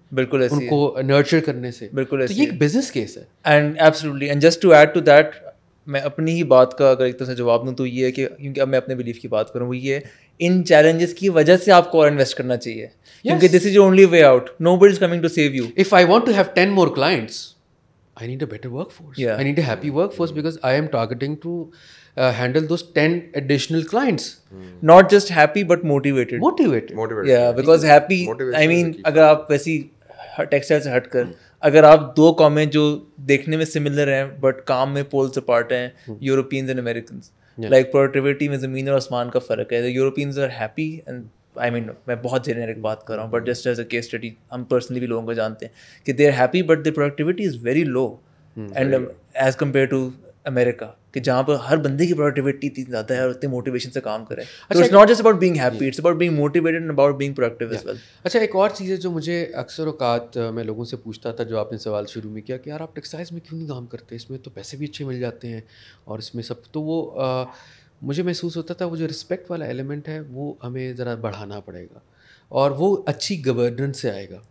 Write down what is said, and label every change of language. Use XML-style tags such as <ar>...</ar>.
<ur>بالکل ایسے, ان کو نرچر کرنے سے. بالکل ایسے, یہ ایک بزنس کیس ہے.</ur> <en>and absolutely, and just to add to that,</en> <ur>میں اپنی ہی بات کا اگر ایک طرح سے جواب دوں تو یہ ہے کہ کیونکہ اب میں اپنے بلیف کی بات کروں, وہ یہ ہے ان چیلنجز کی وجہ سے آپ کو اور انویسٹ کرنا چاہیے,</ur> <en>کیونکہ this is your only way out. Nobody is coming to save you. If I want to have 10 more clients, I need a better workforce. Yeah. I need a happy workforce because I am targeting to handle those 10 additional clients. Not just happy but motivated. Motivated. Yeah, because happy, I mean,</en> <ur>اگر آپ ویسی textile سے ہٹ کر, اگر آپ دو قومیں جو دیکھنے میں سملر ہیں بٹ کام میں پولس اپارٹ ہیں, Europeans and Americans, like productivity میں زمین اور آسمان کا فرق ہے.</ur> <en>Europeans are happy, and I mean</en> <ur>میں بہت جنرک بات کر رہا ہوں,</ur> <en>but just as a case study</en> <ur>ہم پرسنلی بھی لوگوں کو جانتے ہیں کہ</ur> <en>they are happy but their productivity is very low and as compare to America,</en> <ur>کہ جہاں پر ہر بندے کی پروڈکٹیوٹی اتنی زیادہ ہے اور اتنی موٹیویشن سے کام کرے.</ur> <en>So it's not just about being happy, it's about being motivated and about being productive as well.</en> <ur>اچھا, ایک اور چیز ہے جو مجھے اکثر اوقات میں لوگوں سے پوچھتا تھا, جو آپ نے سوال شروع میں کیا کہ یار آپ ٹیکسٹائلز میں کیوں نہیں کام کرتے, اس میں تو پیسے بھی اچھے مل جاتے ہیں اور اس میں سب, تو وہ مجھے محسوس ہوتا تھا وہ جو رسپیکٹ والا ایلیمنٹ ہے وہ ہمیں ذرا بڑھانا پڑے گا, اور وہ اچھی گورننس سے آئے گا.</ur>